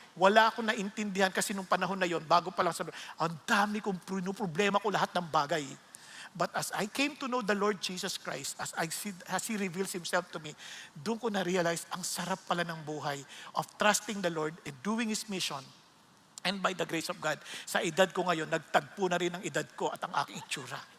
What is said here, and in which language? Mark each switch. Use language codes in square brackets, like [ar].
[tl] Wala akong naintindihan kasi nung panahon na yon, bago pa lang ang dami kong problema ko lahat ng bagay. [en] But as I came to know the Lord Jesus Christ, as He reveals Himself to me, [tl] doon ko na-realize ang sarap pala ng buhay [en] of trusting the Lord and doing His mission. And by the grace of God, [tl] sa edad ko ngayon, nagtagpo na rin ang edad ko at ang aking itsura.